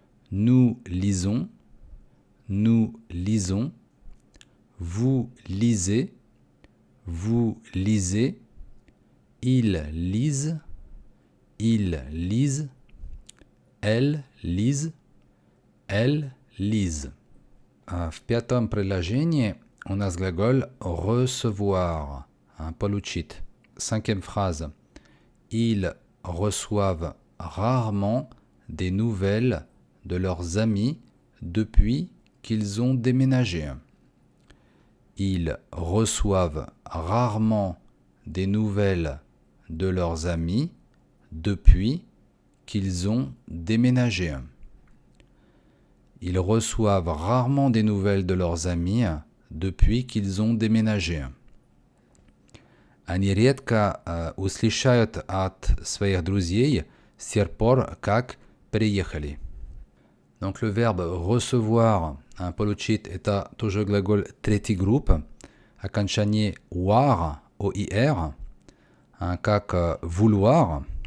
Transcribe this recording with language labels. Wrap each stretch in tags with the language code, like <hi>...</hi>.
<fr>Nous lisons, nous lisons. Vous lisez, vous lisez. Ils lisent, ils lisent. Elles lisent, elles lisent.</fr> <ru>В пятом предложении у нас глаголь recevoir, получить.</ru> <fr>Cinquième phrase. Ils reçoivent rarement des nouvelles de leurs amis depuis qu'ils ont déménagé. Ils reçoivent rarement des nouvelles de leurs amis depuis qu'ils ont déménagé. Ils reçoivent rarement des nouvelles de leurs amis depuis qu'ils ont déménagé.</fr> <ru>Они редко услышают от своих друзей с тех пор, как приехали.</ru> <fr>Donc le verbe recevoir,</fr> <ru>получить, это тоже глаголь третий групп, окончание war, oir, как vouloir.</ru>